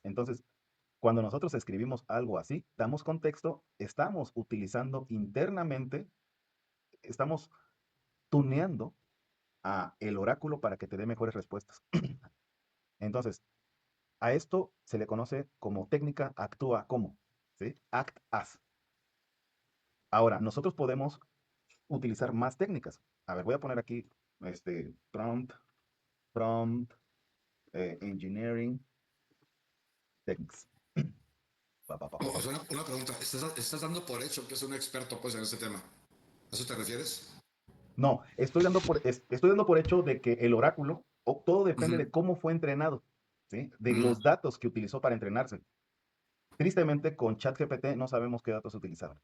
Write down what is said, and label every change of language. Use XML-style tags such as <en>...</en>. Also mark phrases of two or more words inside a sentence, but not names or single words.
<es>Entonces, cuando nosotros escribimos algo así, damos contexto, estamos utilizando internamente, estamos tuneando a el oráculo para que te dé mejores respuestas. Entonces, a esto se le conoce como técnica actúa como, ¿sí?</es> <en>Act as.</en> <es>Ahora, nosotros podemos utilizar más técnicas. A ver, voy a poner aquí</es> <en>prompt engineering techniques. Pa, pa, pa, pa,</en> <es>O pa. sea, una pregunta, ¿estás dando por hecho que es un experto pues en ese tema? ¿A eso te refieres? No, estoy dando por hecho de que el oráculo, todo depende Ujú, de cómo fue entrenado, ¿sí? De ujú. los datos que utilizó para entrenarse. Tristemente, con ChatGPT no sabemos qué datos utilizaron.</es>